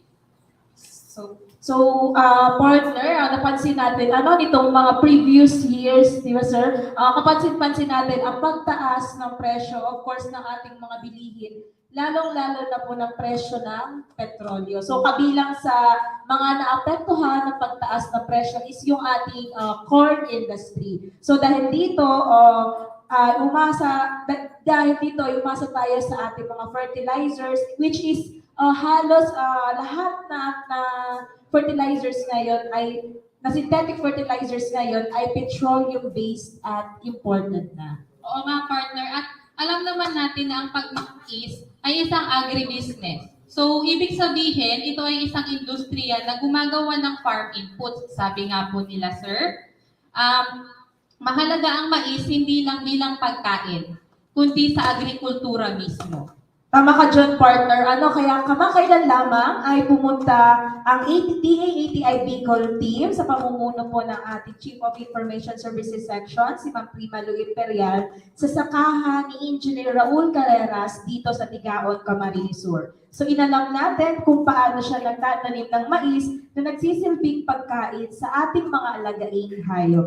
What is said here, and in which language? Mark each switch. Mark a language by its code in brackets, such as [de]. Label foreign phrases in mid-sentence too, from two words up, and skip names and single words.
[tl] So, partner, napansin natin, nitong mga [en] previous years, [tl] di ba sir, kapansin-pansin natin ang pagtaas ng presyo, [en] of course, [tl] ng ating mga bilihin, lalong-lalo na po ng presyo ng petrolyo. So, kabilang sa mga naapektuhan ng pagtaas ng presyo is yung ating [en] corn industry. [tl] So, dahil dito, umasa tayo sa ating mga fertilizers, [en] which is [tl] halos lahat na fertilizers ngayon na [en] synthetic fertilizers [tl] ngayon ay petroleum-based at imported na. Oo nga, partner. At alam naman natin na ang pagmamais ay isang agribusiness. So, ibig sabihin, ito ay isang industriya na gumagawa ng [en] farm inputs. [tl] Sabi nga po nila, sir, mahalaga ang mais hindi lang bilang pagkain, kundi sa agrikultura mismo. Tama ka dyan, partner. Kaya kamakailan lamang ay pumunta ang DA-ATI Bicol team sa pamumuno po ng ating Chief of Information Services Section, si Ma'am Prima Lu Imperial, sa sakahan ni Engineer Raul Carreras dito sa Tigaon, Camarines Sur. So inalam natin kung paano siya nagtatanim ng mais na nagsisilbing pagkain sa ating mga alagaing hayop.